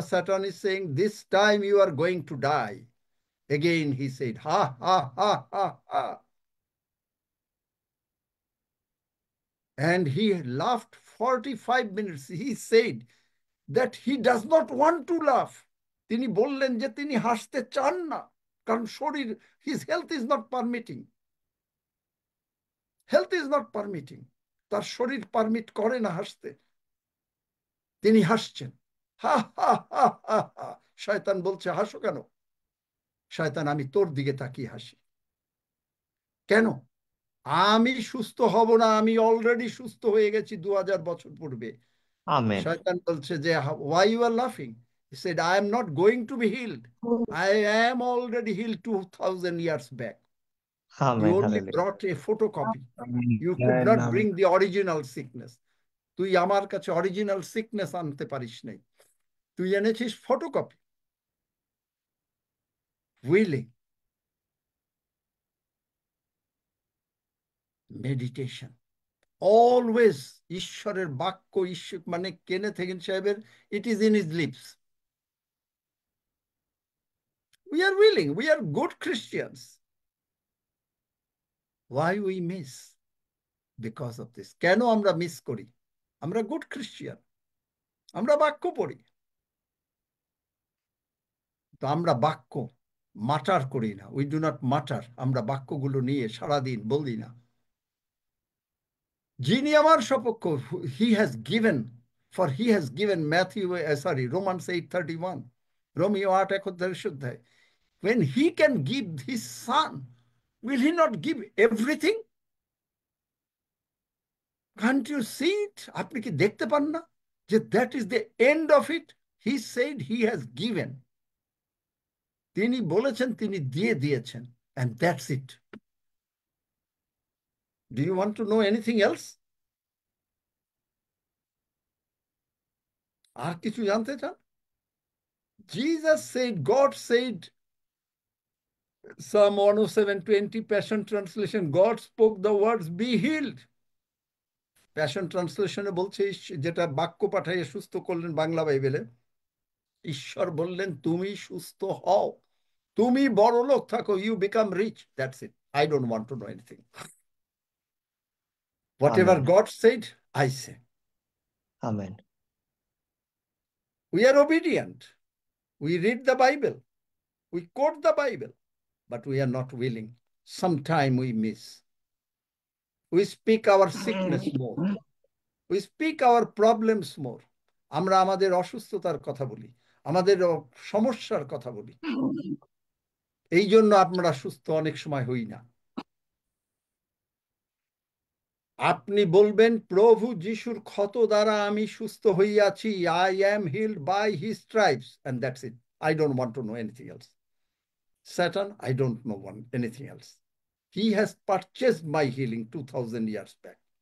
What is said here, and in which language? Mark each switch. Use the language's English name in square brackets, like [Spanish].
[English] Satan is saying, this time you are going to die. Again, he said, ha, ha, ha, ha, ha. And he laughed 45 minutes. He said that he does not want to laugh. [Bangla] তিনি বললেন যে তিনি হাসতে চান না, কারণ শরীর, [English] his health is not permitting. Health is not permitting. [Bangla] তার শরীর পারমিট করে না হাসতে। তিনি হাসছেন। হা হা হা হা হা। শয়তান বলছে, হাসো কেন? শয়তান, আমি তোর দিকে তাকিয়ে হাসি। কেন? আমি সুস্থ হব না, আমি অলরেডি সুস্থ হয়ে গেছি 2000 বছর পূর্বে। [English] Amen. [Bangla] শয়তান বলছে যে, [English] why you are laughing? He said, I am not going to be healed. I am already healed 2000 years back. Amen. You only Hallelujah. brought a photocopy. You could not bring the original sickness. [Bangla] তুই আমার কাছে original sickness আনতে পারিস নাই, তুই এনেছিস photocopy. Willing, meditation, always ঈশ্বরের বাক্য, ঈশ্বর মানে কেনেথ হেগিন সাহেবের, [English] It is in his lips. We are willing, we are good Christians. Why we miss? Because of this. [Bangla] কেন আমরা মিস করি? আমরা গুড খ্রিস্টিয়ান, আমরা বাক্য পড়ি, তো আমরা বাক্য মাটার করি না। [English] We do not matter. [Bangla] আমরা বাক্যগুলো নিয়ে সারাদিন বলি না, যিনি আমার সপক্ষ, [English] he has given, for he has given Romans 8:31, Romeo 8:31, when he can give his son, will he not give everything? Can't you see it? [Bangla] আপনি কি দেখতে পান না যে [English] that is the end of it? He said he has given. [Bangla] তিনি বলেছেন, তিনি দিয়ে দিয়েছেন, [English] and that's it. Do you want to know anything else? [Bangla] আর কিছু জানতে চান? [English] Jesus said, God said, Psalm 107:20, Passion Translation, God spoke the words, be healed. [Bangla] Passion Translation বলছে, যেটা বাক্য পাঠাইয়ে সুস্থ করলেন বাংলা বাইবেলে, ঈশ্বর বললেন তুমি সুস্থ হও, তুমি বড় লোক থাকো, [English] you become rich. That's it. I don't want to know anything. Whatever Amen. God said, I say. Amen. We are obedient. We read the Bible. We quote the Bible, but we are not willing. Sometime we miss. We speak our sickness more. We speak our problems more. [Bangla] আমরা আমাদের অসুস্থতার কথা বলি, আমাদের সমস্যার কথা বলি। এই জন্য আমরা সুস্থ অনেক সময় হই না। আপনি বলবেন প্রভু যিশুর ক্ষত দ্বারা আমি সুস্থ হইয়াছি, [English] I am healed by his stripes, and that's it. I don't want to know anything else. Satan, I don't know anything else. He has purchased my healing 2000 years back.